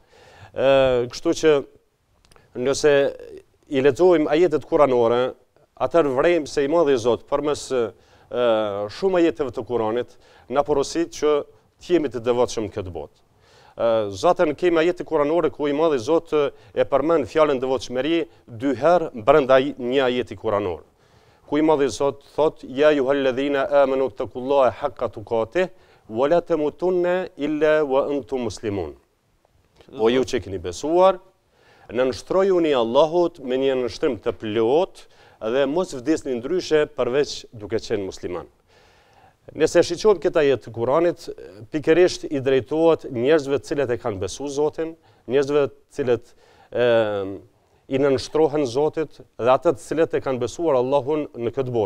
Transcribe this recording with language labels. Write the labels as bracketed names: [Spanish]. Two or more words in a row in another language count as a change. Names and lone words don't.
[Albanian] Kështu që nëse i lexojmë ajetet kuranore, atëherë vrejmë se i Madhi Zot përmes shumë ajeteve të Kuranit na porosit që të jemi të devotshëm këtë botë. Zaten kemi ajete kuranore ku i Madhi Zot e përmend fjalën devotshmëri 2 herë brenda një ajeti kuranor. Ku i Madhi Zot thot: [Arabic] "يا أيها الذين آمنوا اتقوا الله حق تقاته ولا تموتن إلا وأنتم مسلمون." [Albanian] O ju që keni besuar, nënshtrojuni Allahut me një nënshtrim të plotë dhe mos vdesni ndryshe përveç duke qenë musliman. Nëse shiqojmë këtë ajet të Kuranit, pikërisht i drejtohet njerëzve të cilët e kanë besuar Zotin, njerëzve të cilët i nënshtrohen Zotit dhe ata të cilët e kanë besuar Allahun në këtë botë.